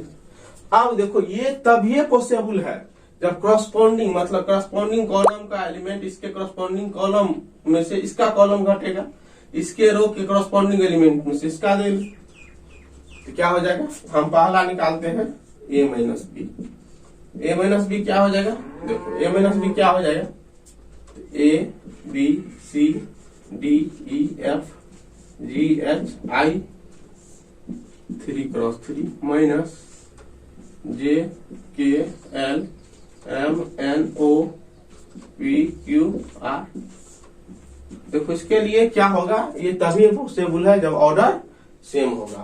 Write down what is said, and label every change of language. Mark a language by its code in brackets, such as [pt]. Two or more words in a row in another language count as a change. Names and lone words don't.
[hi] अब देखो ये तभी पॉसिबल है जब करस्पॉन्डिंग मतलब [en] corresponding column [hi] का एलिमेंट इसके [en] corresponding column [hi] में से इसका कॉलम घटेगा, इसके रो के [en] corresponding element [hi] में से इसका दे, तो क्या हो जाएगा। हम पहला निकालते हैं [en] A minus B. A minus B [hi] क्या हो जाएगा, देखो [en] A minus B [hi] क्या हो जाएगा, [en] A B C D E F G H I 3x3 minus J K L M N O P Q R. [hi] देखो इसके लिए क्या होगा, ये तभी पॉसिबल है जब [en] order same [hi] होगा।